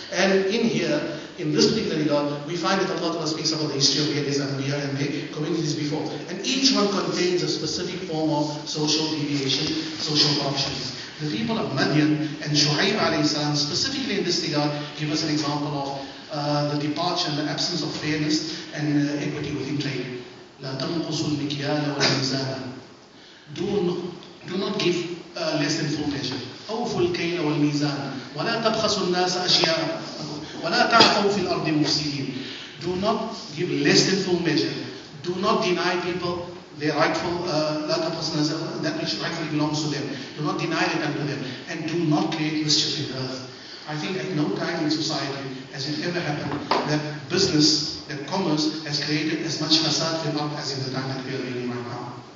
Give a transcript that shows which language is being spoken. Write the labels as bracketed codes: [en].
[en] And in here, in this particular regard, we find that Allah Ta'ala speaks about the history of various Anbiya and their communities before. And each one contains a specific form of social deviation, social corruption. The people of Madian and Shu'aib alayhi salam, specifically in this regard, give us an example of the departure and the absence of fairness and equity within trade. [ar] لا تنقصوا المكيال والميزان. [en] Do not give less than full measure. [ar] أوفوا الكيل والميزان ولا تبخسوا الناس أشياء ولا تعثوا في الأرض مفسدين. [en] Do not give less than full measure. Do not deny people their rightful that which rightfully belongs to them. Do not deny it unto them, and do not create mischief in the earth. I think at no time in society has it ever happened that business, that commerce has created as much fasad fil ard as in the time that we are living in right now.